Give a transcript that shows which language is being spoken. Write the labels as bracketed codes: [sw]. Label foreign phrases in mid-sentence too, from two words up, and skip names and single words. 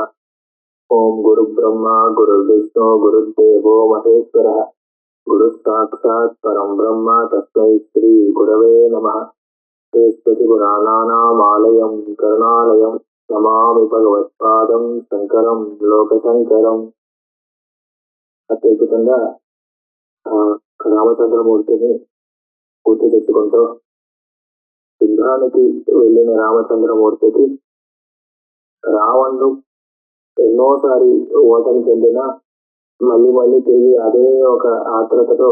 [sa] ओम गुरु ब्रह्मा गुरु विष्णु गुरुदेवो महेश्वरः गुरु साक्षात् परम ब्रह्म तस्मै श्री गुरवे नमः। पुराणानामालयं करुणालयं नमामि भगवत्पादं शंकरं लोकशंकरं। [te] అత్యద్భుతంగా రామచంద్రమూర్తిని పూర్తి తెచ్చుకుంటూ యుద్ధానికి వెళ్ళిన రామచంద్రమూర్తికి రావణుడు ఎన్నోసారి ఓటమి చెందిన మళ్ళీ మళ్ళీ తిరిగి అదే ఒక ఆత్రతతో